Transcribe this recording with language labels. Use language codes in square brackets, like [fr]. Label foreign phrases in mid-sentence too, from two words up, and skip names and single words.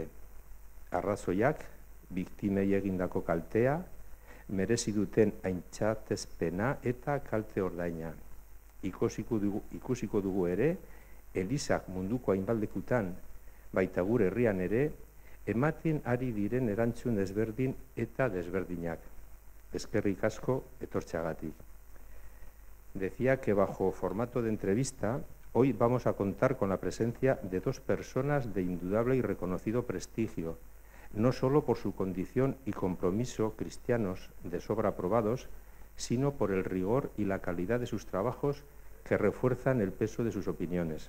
[eu] Arrazoiak, biktimei egindako kaltea, merezi duten aintzatezpena eta kalte ordaina. Ikusiko dugu ere, Elizak munduko hainbaldekutan, baita gure herrian ere, ematen ari diren erantzun desberdin eta desberdinak. Eskerrik asko etortzeagatik. [es] Decía que bajo formato de entrevista, hoy vamos a contar con la presencia de dos personas de indudable y reconocido prestigio, no solo por su condición y compromiso cristianos de sobra probados, sino por el rigor y la calidad de sus trabajos que refuerzan el peso de sus opiniones.